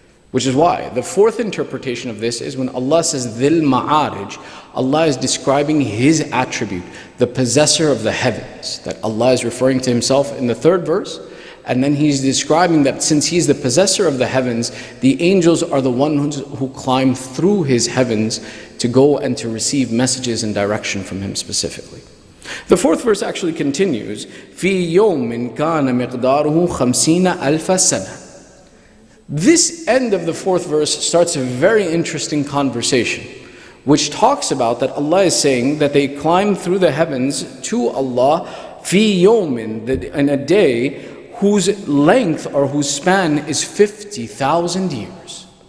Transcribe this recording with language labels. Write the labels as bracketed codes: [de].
[en] Which is why the 4th interpretation of this is when Allah says Dhil Ma'arij, Allah is describing his attribute, the possessor of the heavens, that Allah is referring to himself in the 3rd verse. And then he's describing that since he's the possessor of the heavens, the angels are the ones who climb through his heavens to go and to receive messages and direction from him specifically. The 4th verse actually continues, [ar] فِي يَوْمٍ كَانَ مِقْدَارُهُ خَمْسِينَ أَلْفَ سَنَةٍ. [en] This end of the 4th verse starts a very interesting conversation, which talks about that Allah is saying that they climb through the heavens to Allah [ar] فِي يَوْمٍ, [en] in a day whose length or whose span is 50,000 years.